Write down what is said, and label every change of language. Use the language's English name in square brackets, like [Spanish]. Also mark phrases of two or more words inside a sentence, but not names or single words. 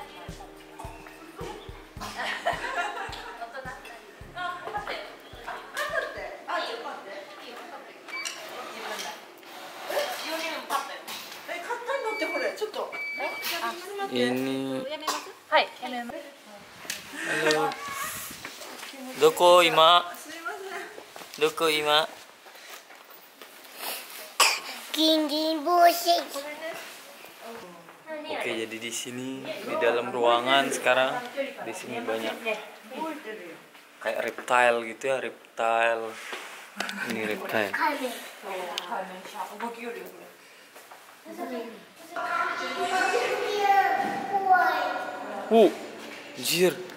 [Indonesian] Ini halo. [Japanese] どこ今？どこ今? [Indonesian] Oke, jadi di sini di dalam ruangan sekarang di sini banyak kayak reptile gitu ya, reptile. Ini reptile. Anjir.